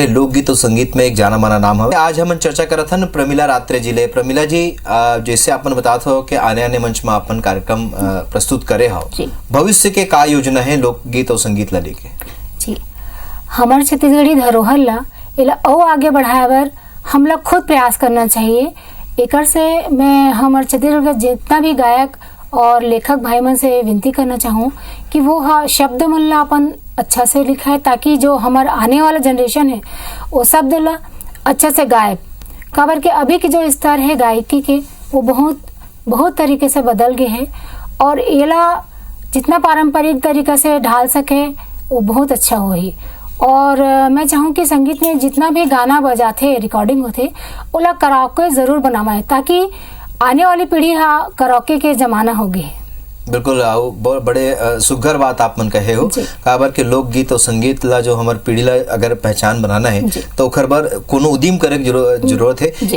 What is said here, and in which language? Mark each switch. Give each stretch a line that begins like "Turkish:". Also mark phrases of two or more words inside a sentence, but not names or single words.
Chhattisgarhi: लोकगीत और संगीत में एक जाना माना नाम है। आज हम चर्चा करत हन प्रमिला रात्रे जी ले। प्रमिला जी, जैसे अपन बतात हो कि आने आने मंच में अपन कार्यक्रम प्रस्तुत करे हो, भविष्य के का योजना है लोकगीत और संगीत ला लेके? जी, हमारे छत्तीसगढ़ी धरोहर ला इला और आगे बढ़ाए बर हम लोग खुद प्रयास करना चाहिए। एकर से मैं हमारे छत्तीसगढ़ का जितना भी गायक और लेखक भाई मन से विनती करना चाहूँ कि वो शब्द मन ला अपन अच्छा से लिखा है, ताकि जो हमारा आने वाला जनरेशन है वो शब्द ला अच्छा से गाए। काबर के अभी के जो स्तर है गायकी के वो बहुत तरीके से बदल गए हैं, और एला जितना पारंपरिक तरीका से ढाल सके वो बहुत अच्छा हो ही। और मैं चाहूँ कि संगीत में जितना भी गाना बजाते रिकॉर्डिंग होते ओला कराओके जरूर बनावाए, ताकि आने वाली पीढ़ी कराओके के जमाना होगी। बिल्कुल, बहुत बड़े सुघर बात आप मन कहे हो। काबर के लोकगीत और संगीत ला जो हमारे पीढ़ी ला अगर पहचान बनाना है तो ओकर बर कोनो उद्यम करे जरूरत है।